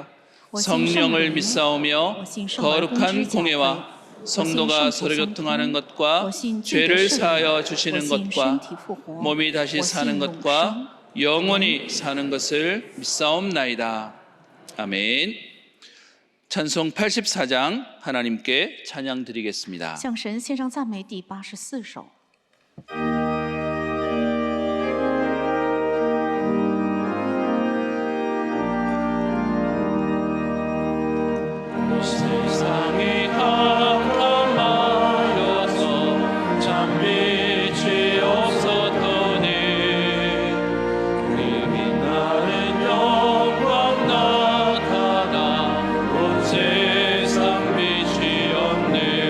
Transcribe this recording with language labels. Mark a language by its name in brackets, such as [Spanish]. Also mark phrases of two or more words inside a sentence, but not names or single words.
[Korean] 성령을 믿사오며 거룩한 공예와 성도가 서로 교통하는 것과 죄를 사하여 주시는 것과 몸이 다시 사는 것과 영원히 사는 것을 믿사옵나이다. 아멘. 찬송 84장 하나님께 찬양 드리겠습니다. [Chinese] 向神献上赞美第84首。 [Korean] 세상이 캄캄하여서 참 빛이 없었더니 우리 빛나는 영광 나타나 온 세상 빛이었네.